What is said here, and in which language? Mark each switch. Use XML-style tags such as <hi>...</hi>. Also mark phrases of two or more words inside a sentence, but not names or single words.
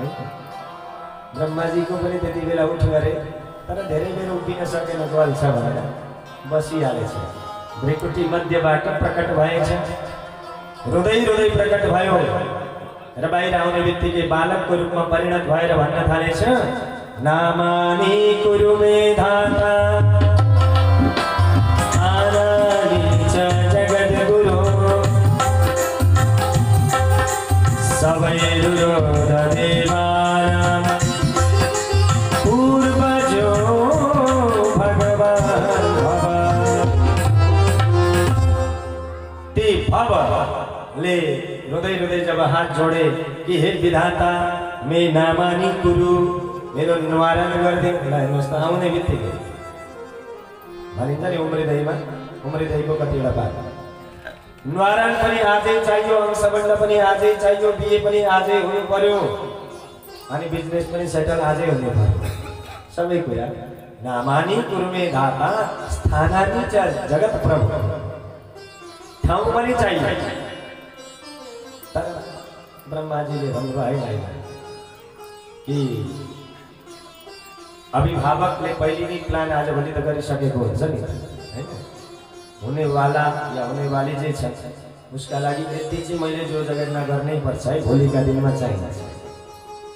<ne>ब्रह्माजीको पनि त्यति बेला उठ गरे, तर धेरै बेर उभिन सकेन, गल्छ भनेर बसिहालेछ। भ्रिकुटी मध्यबाट प्रकट भएछ, रुँदै रुँदै प्रकट भयो र बाहिर आउने बित्तिकै बालकको रूपमा परिणत भएर भन्न थालेछ,</ne> <sa>नामानि कुरु मे धाता आनानि च जगद्गुरो सवैरुरोध देवानां पूर्वजो भगवान् भव।</sa> <ne>ते भवले रुँदै रुँदै जब हात जोडे कि हे विधाता,</ne> <sa>मे नामानि कुरु,</sa> <ne>मेरो निवारण गरिदिनु। हेर्नुहोस् त, आउने बित्तिकै भनिन्छ नि उम्रिँदैको कतिवटा बात, निवारण पनि आजै चाहियो, अंशबन्ध पनि आजै चाहियो, बिहे पनि आजै हुनु पर्यो, अनि बिजनेस पनि सेटल आजै हुनु पर्यो, सबै कुरा।</ne> <sa>नामानि कुरु मे धाता स्थानानि च जगत प्रभु,</sa> <ne>ठाउँ पनि चाहियो। तर ब्रह्माजीले भन्नुभयो कि अभिभावकले पहिले नै प्लान आजभोलि त गरिसकेको हुन्छ नि हैन। हुनेवाला या हुनेवाली जे छ उसका लागि यति चाहिँ मैले जो जगेर्ना गर्नै पर्छ है, भोलिका दिनमा चाहिन्छ।</ne>